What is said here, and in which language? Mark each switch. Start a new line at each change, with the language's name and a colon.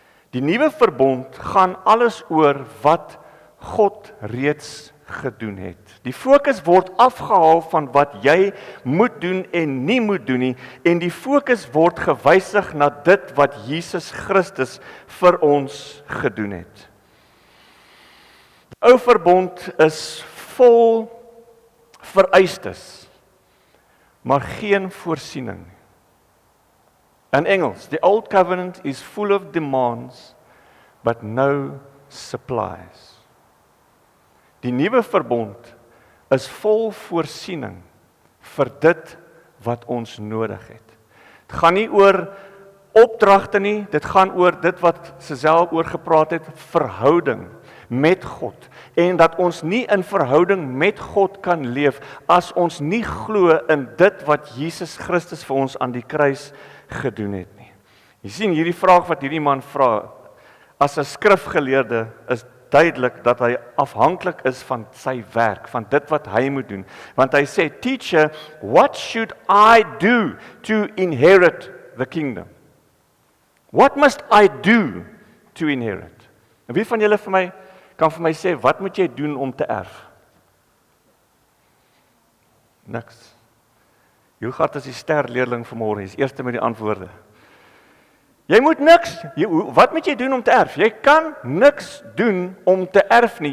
Afrikaans: Die nuwe verbond gaan alles oor wat God reeds gedoen het. Die fokus word afgehaal van wat jy moet doen en nie moet doen nie, en die fokus word gewysig na dit wat Jesus Christus vir ons gedoen het. Die ou verbond is vol vereistes, maar geen voorsiening. In Engels,
English: the old covenant is full of demands, but no supplies. Die nuwe verbond is vol voorsiening vir dit wat ons nodig het. Dit gaan nie oor opdragte nie, dit gaan oor dit wat Sesel oor gepraat het, verhouding met God. En dat ons nie in verhouding met God kan leef as ons nie glo in dit wat Jesus Christus vir ons aan die kruis gedoen het nie. Jy sien hierdie vraag wat hierdie man vra, as 'n skrifgeleerde is duidelik dat hy afhanklik is van sy werk, van dit wat hy moet doen.
Afrikaans: Want hy sê,
English: teacher, what should I do to inherit the kingdom? What must I do to inherit?
Afrikaans: En wie van julle kan vir my sê, wat moet jy doen om te erf? Niks. Hilgard is die sterleerling vanmôre, hy is eerste met die antwoorde. Jy moet niks, wat moet jy doen om te erf? Jy kan niks doen om te erf nie.